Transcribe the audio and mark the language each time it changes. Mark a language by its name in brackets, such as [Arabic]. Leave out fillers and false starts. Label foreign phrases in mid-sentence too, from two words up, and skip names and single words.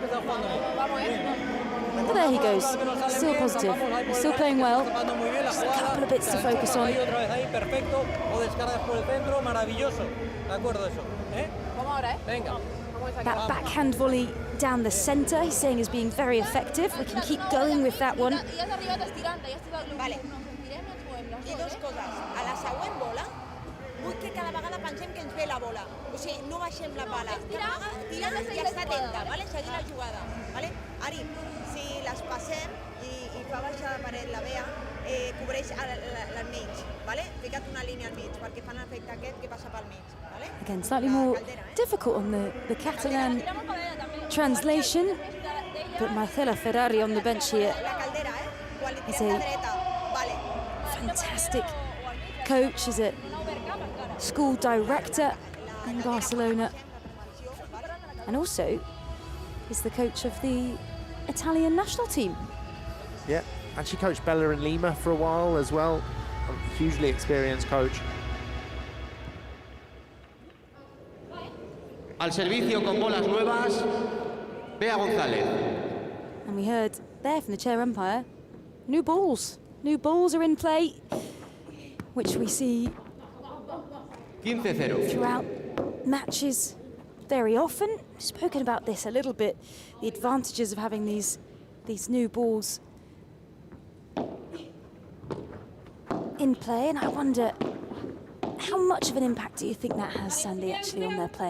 [English] But there he goes, still positive, still playing well. Just a couple of bits to focus on. That backhand volley down the centre, he's saying, is being very effective. We can keep going with that one. [Catalan] Vull que cada vegada pensem que ens ve la bola. O sigui, no baixem la pala. Tirem i estar atenta, ¿vale? Seguir la jugada, ¿vale? Ari, si les passem i fa baixar la paret la Bea, cobreix al mig, ¿vale? Fica't una línia al mig perquè fan l'efecte aquest que passa pel mig, ¿vale? [English] Again, slightly more difficult on the Catalan translation, but Marcela Ferrari on the bench here is a fantastic coach, is a school director in Barcelona, and also is the coach of the Italian national team. Yeah, and she coached Bella and Lima for a while as well. A hugely experienced coach. [Spanish] Al servicio con bolas nuevas, Bea González. [English] And we heard there from the chair umpire, new balls. New balls are in play, which we see 15-0. throughout matches very often. We've spoken about this a little bit, the advantages of having these new balls in play, and I wonder how much of an impact do you think that has, Sandy, actually on their play?